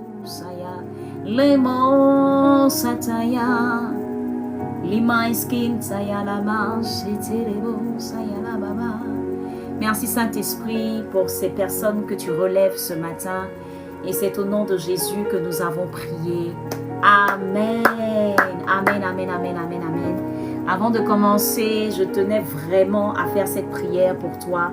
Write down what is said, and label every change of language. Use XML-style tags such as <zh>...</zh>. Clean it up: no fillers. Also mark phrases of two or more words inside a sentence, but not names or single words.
<fr>saya. Lemo sataya. Lima eskin saya lama. Shetelebo saya la baba. Merci Saint-Esprit pour ces personnes que tu relèves ce matin. Et c'est au nom de Jésus que nous avons prié. Amen. Amen, amen, amen, amen, amen. Avant de commencer, je tenais vraiment à faire cette prière pour toi.</fr>